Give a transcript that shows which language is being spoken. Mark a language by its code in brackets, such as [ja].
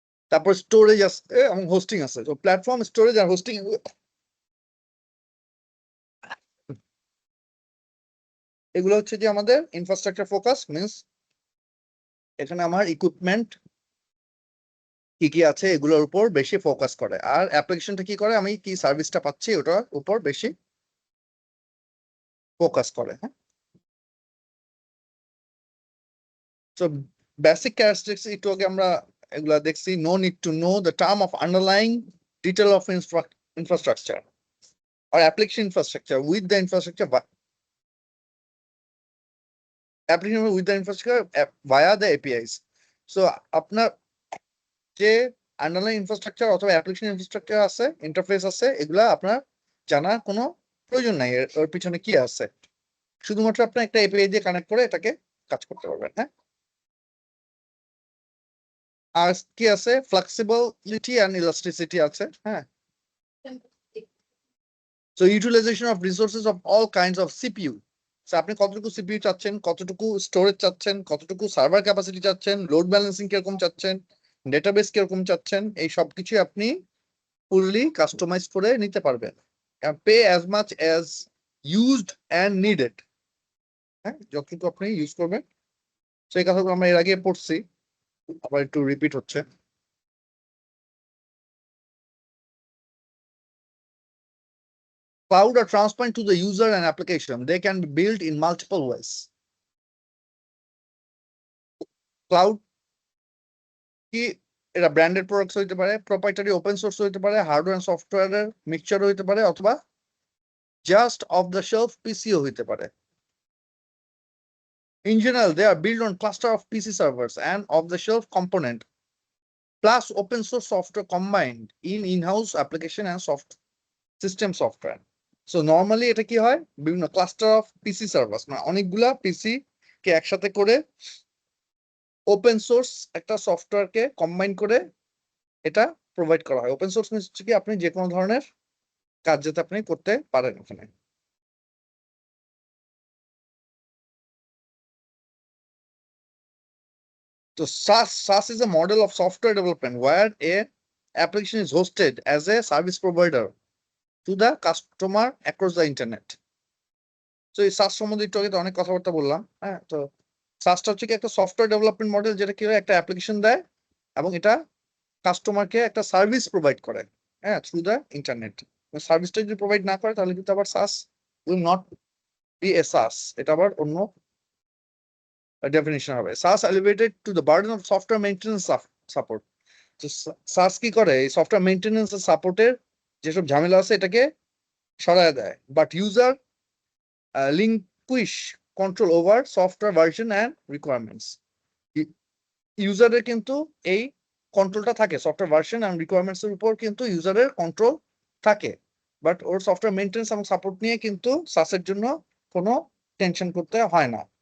[bn] তারপর স্টোরেজ আছে এবং হোস্টিং আছে। তো প্ল্যাটফর্ম, স্টোরেজ আর হোস্টিং এগুলো হচ্ছে যে আমাদের ইনফ্রাস্ট্রাকচার ফোকাস, মিনস এখানে আমার ইকুইপমেন্ট কি কি আছে এগুলোর উপর বেশি ফোকাস করে। আর অ্যাপ্লিকেশনটা কি করে, আমি কি সার্ভিসটা পাচ্ছি ওটার উপর বেশি ফোকাস করে, হ্যাঁ। So basic characteristics একটু আগে আমরা এগুলা দেখছি। [en] No need to know the term of underlying detail of infrastructure or application infrastructure with the infrastructure application with the infrastructure via the APIs. So [bn] আপনার যে আন্ডারলাইন ইনফ্রাস্ট্রাকচার অথবা অ্যাপ্লিকেশন ইনফ্রাস্ট্রাকচার আছে, interface আছে, এগুলা আপনার জানার কোনো প্রয়োজন নাই ওর পিছনে কি আছে। শুধুমাত্র আপনার একটা এপিআই দিয়ে কানেক্ট করে এটাকে কাজ করতে পারবেন। হ্যাঁ, আর কি আছে, ফ্লেক্সিবিলিটি অ্যান্ড ইলাস্টিসিটি আছে। [en] হ্যাঁ, so utilization of resources of all kinds of CPU. [bn] So আপনি কতটুকু সিপিইউ চাচ্ছেন, কতটুকু স্টোরেজ চাচ্ছেন, কতটুকু সার্ভার ক্যাপাসিটি চাচ্ছেন, লোড ব্যালেন্সিং কিরকম চাচ্ছেন, ডেটাবেস কিরকম চাচ্ছেন, এই সব কিছু আপনি ফুললি কাস্টমাইজ করে নিতে পারবেন। [en] Pay as much as used and needed. [bn] হ্যাঁ, যতটুকু আপনি ইউজ করবেন। সেই কথাগুলো আমরা এর আগে পড়ছি, আবার একটু রিপিট হচ্ছে। [en] Cloud are transparent to the user and application. They can be built in multiple ways. [bn] Cloud কি, এটা ব্র্যান্ডেড প্রোডাক্টস হইতে পারে, প্রোপ্রাইটারি ওপেন সোর্স হইতে পারে, হার্ডওয়্যার এন্ড সফটওয়্যারের মিক্সচার হইতে পারে, অথবা just of the shelf PCO হইতে পারে। [en] In general, they are built on cluster of PC servers and off-the-shelf component, plus open source software combined in in-house application and system software. [bn] So normally এটা কি হয়, বিভিন্ন [en] cluster of PC servers, [bn] মানে অনেকগুলা পিসি কে একসাথে করে ওপেন সোর্স একটা সফটওয়্যারকে combine করে এটা প্রোভাইড করা হয়। ওপেন সোর্স মিনস হচ্ছে কি, আপনি যে কোনো ধরনের কাজ যাতে আপনি করতে পারেন ওখানে। [en] So SaaS is a model of software development where a application is hosted as a service provider to the customer across the internet. [bn] So এই SaaS সম্বন্ধে একটু আগে তো অনেক কথাবার্তা বললাম। হ্যাঁ, তো SaaSটা হচ্ছে কি একটা সফটওয়্যার ডেভেলপমেন্ট মডেল, যেটা কি হয়, একটা অ্যাপ্লিকেশন দেয় এবং এটা কাস্টমারকে একটা সার্ভিস প্রোভাইড করে, হ্যাঁ, থ্রু দ্য ইন্টারনেট। সার্ভিসটা যদি প্রোভাইড না করে তাহলে কিন্তু আবার [en] SaaS will not be a SaaS, [bn] এটা আবার অন্য ডেফিনিশন হবে। [en] SaaS elevated to the burden of software maintenance support. [bn] তো SaaS কি করে, এই সফটওয়্যার মেইনটেনেন্স আর সাপোর্টের যেসব ঝামেলা আছে এটাকে সরায় দেয়, [en] But user relinquish control over software version and requirements. [bn] ইউজারের কিন্তু এই কন্ট্রোলটা থাকে, সফটওয়্যার ভার্সন অ্যান্ড রিকোয়ারমেন্টস এর উপর কিন্তু ইউজারের কন্ট্রোল থাকে, বাট ওর সফটওয়্যার মেইনটেনেন্স এবং সাপোর্ট নিয়ে কিন্তু সাসের জন্য কোনো টেনশন করতে হয় না।